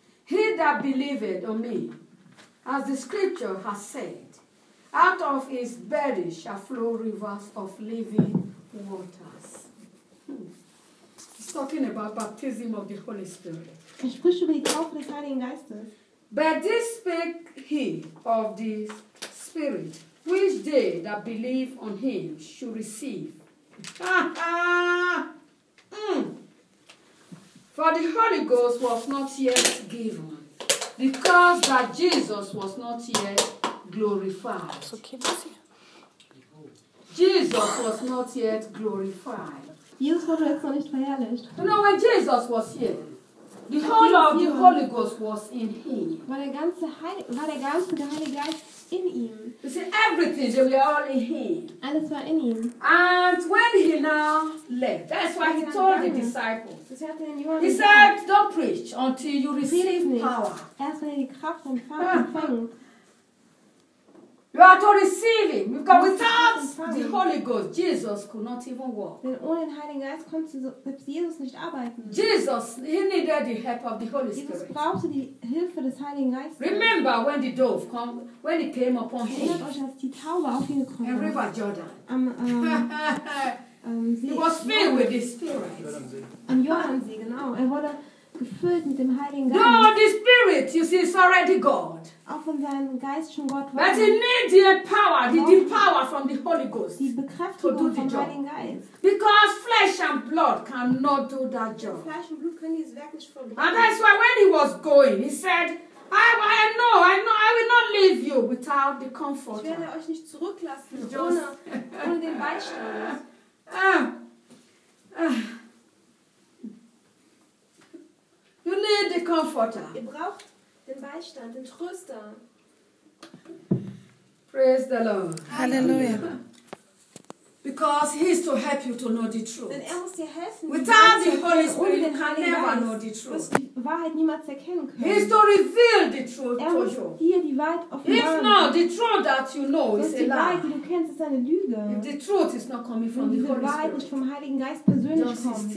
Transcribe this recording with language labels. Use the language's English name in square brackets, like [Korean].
[English] He that believeth on me, as the scripture has said, out of his belly shall flow rivers of living waters. He's talking about baptism of the Holy Spirit. [German] Er spricht über die Taufe des Heiligen Geistes. [English] But this speak he of the Spirit, which they that believe on him should receive. For the Holy Ghost was not yet given, because that Jesus was not yet glorified. Jesus was not yet glorified. [German] Jesus wurde jetzt noch nicht verherrlicht. [English] You know, when Jesus was here, the whole of the Holy Ghost was in him. [German] War der ganze Heilige Geist in ihm. [English] You see, everything, they were all in him. [German] Alles war in ihm. [English] And when he now left, that's why he told the disciples. He said, don't preach until you receive power. [German] Erst wenn ihr die Kraft empfängt. [English] You are to receive him, because without the Holy Ghost, Jesus could not even walk. [German] Denn ohne den Heiligen Geist konnte Jesus nicht arbeiten. [English] Jesus, he needed the help of the Holy Spirit. [German] Jesus brauchte die Hilfe des Heiligen Geistes. [English] Remember when the dove came, when it came upon him. [German] Erinnert euch, als die Taube auf ihn gekommen ist. In River Jordan. [English] See, he was filled with the Spirit. [German] Am Jordansee, genau. Er wurde gefüllt mit dem Heiligen Geist. [English] God, the Spirit, you see, is already God. [German] Auch von seinem Geist schon Gott [English] war. But he needs the power, the power from the Holy Ghost. [German] Die Bekräftigung vom Heiligen Geist. [English] Because flesh and blood cannot do that job. [German] Fleisch und Blut können dieses Werk nicht vollbringen. [English] And that's why when he was going, he said, I know, I will not leave you without the comfort. [German] Ich werde euch nicht zurücklassen, ohne den Beistand. [English] You need the comforter. [German] Ihr braucht den Beistand, den Tröster. [English] Praise the Lord. Hallelujah. Because he is to help you to know the truth. [German] Denn er muss dir helfen. [English] Without the Holy Spirit, you can never know the truth. [German] Du wirst die Wahrheit niemals erkennen können. [English] He is to reveal the truth to you. [German] Hier die Wahrheit offenbaren. [English] If not, the truth that you know is a lie. [German] Die Wahrheit, die du kennst, ist eine Lüge. [English] If the truth is not coming from the Holy Spirit. [German] Wenn die Wahrheit nicht vom Heiligen Geist persönlich kommt.